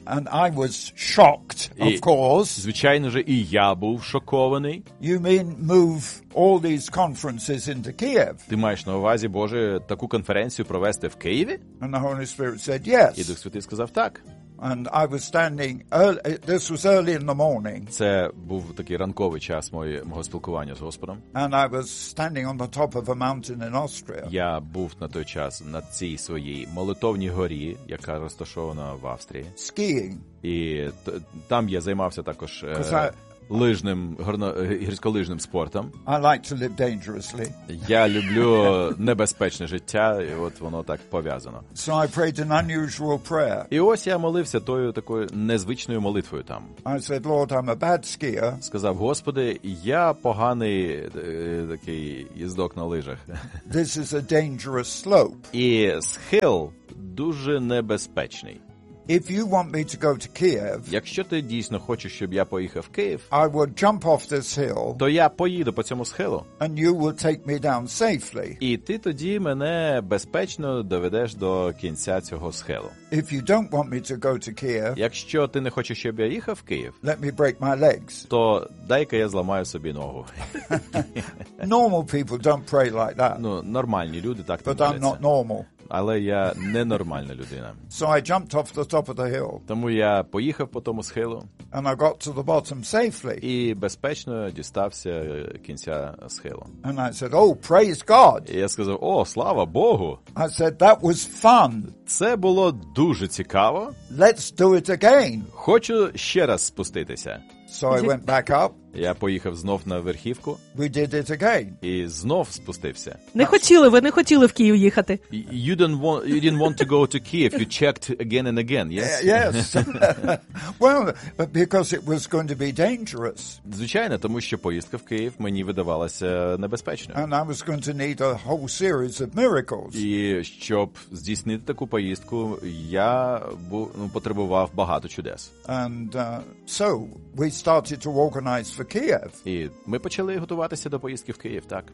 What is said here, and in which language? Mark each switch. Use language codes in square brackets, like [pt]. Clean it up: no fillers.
[en] And I was shocked, of course. [uk] Звичайно же, і я був шокований. [en] You mean move all these conferences into Kiev? [uk] Ти маєш на увазі, Боже, таку конференцію провести в Києві? [en] And the Holy Spirit said, yes. [uk] І Дух Святий сказав, так. [en] And I was standing early, this was early in the morning. [uk] Це був такий ранковий час мого спілкування з Господом. [en] And I was standing on the top of a mountain in Austria. [uk] Я був на той час на цій своїй молитовній горі, яка розташована в Австрії. [en] Skiing. [uk] І там я займався також лижним, гірськолижним спортом. [en] I like to live dangerously. [uk] Я люблю небезпечне життя, і от воно так пов'язано. [en] So I prayed an unusual prayer. [uk] І ось я молився тою такою незвичною молитвою там. [en] I said, Lord, I'm a bad skier. [uk] Сказав, Господи, я поганий такий їздок на лижах. [en] This is a dangerous slope. [uk] І схил дуже небезпечний. [en] If you want me to go to Kiev, [uk] якщо ти дійсно хочеш, щоб я поїхав в Київ, [en] I would jump off this hill, [uk] то я поїду по цьому схилу, [en] and you will take me down safely. [uk] І ти тоді мене безпечно доведеш до кінця цього схилу. [en] If you don't want me to go to Kiev, [uk] якщо ти не хочеш, щоб я їхав в Київ, [en] let me break my legs, [uk] то дай-ка я зламаю собі ногу. [en] Normal people don't pray like that. [uk] Ну, нормальні люди так не моляться. [en] But I'm not normal. [uk] Але я ненормальна людина. [en] So I jumped off the top of the hill. [uk] Тому я поїхав по тому схилу. [en] And I got to the bottom safely. [uk] І безпечно дістався кінця схилу. [en] And I said, oh, praise God. [uk] І я сказав, о, слава Богу. [en] I said, that was fun. [uk] Це було дуже цікаво. [en] Let's do it again. [uk] Хочу ще раз спуститися. [en] So I went back up. [uk] Я поїхав знов на верхівку. [en] We did it again. [uk] І знов спустився. Не хотіли, ви не хотіли в Київ їхати. [en] You didn't want to go to Kiev. You checked again and again, yes? Yes. Well, but because it was going to be dangerous. [uk] Звичайно, тому що поїздка в Київ мені видавалася небезпечною. [en] And I was going to need a whole series of miracles. [uk] І щоб здійснити таку поїздку, я потребував багато чудес. [en] And so we started to organize for Kiev. [uk] І ми почали готуватися до поїздки в Київ, так.